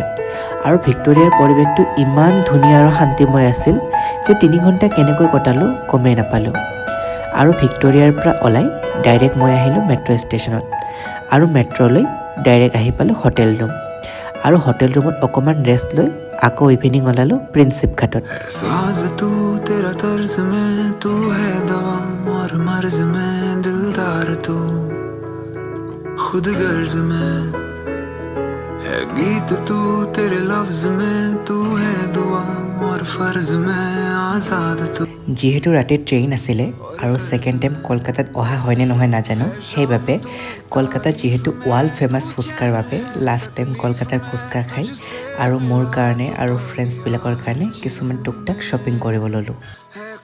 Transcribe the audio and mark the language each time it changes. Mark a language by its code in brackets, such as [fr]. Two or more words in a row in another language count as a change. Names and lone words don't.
[as] আৰু ভিক্টৰিয়াৰ পৰিৱেশটো ইমান ধুনীয়া আৰু শান্তিময় আছিল যে 3 ঘণ্টা কেনেকৈ কটালোঁ গমেই নাপালোঁ। আৰু ভিক্টৰিয়াৰ পৰা ওলাই ডাইৰেক্ট মই আহিলোঁ মেট্ৰ' ষ্টেচনত। আৰু মেট্ৰ'লৈ ডাইৰেক্ট আহি পালোঁ [en] hotel room. [as] আৰু [en] hotel roomত [as] অকণমান ৰেষ্ট লৈ আকৌ ইভিনিং ওলালোঁ প্ৰিন্সেপ ঘাটত। [hi] साज तू तेरा तर्ज में तू है दवा और मर्ज में दिलदार तू खुद गर्ज में है गीत तू तेरे लफ्ज में तू है दुआ और फर्ज में आजाद तू। [as] যিহেতু ৰাতি ট্ৰেইন আছিলে আৰু [en] second time [as] কলকাতাত অহা হয়নে নহয় নাজানো, সেইবাবে কলকাতাত যিহেতু [en] world famous [as] ফুচকাৰ বাবে [en] last time [as] কলকাতাৰ ফুচকা খাই আৰু মোৰ কাৰণে আৰু ফ্ৰেণ্ডছবিলাকৰ কাৰণে কিছুমান টুকটাক শ্বপিং কৰিব ল'লোঁ।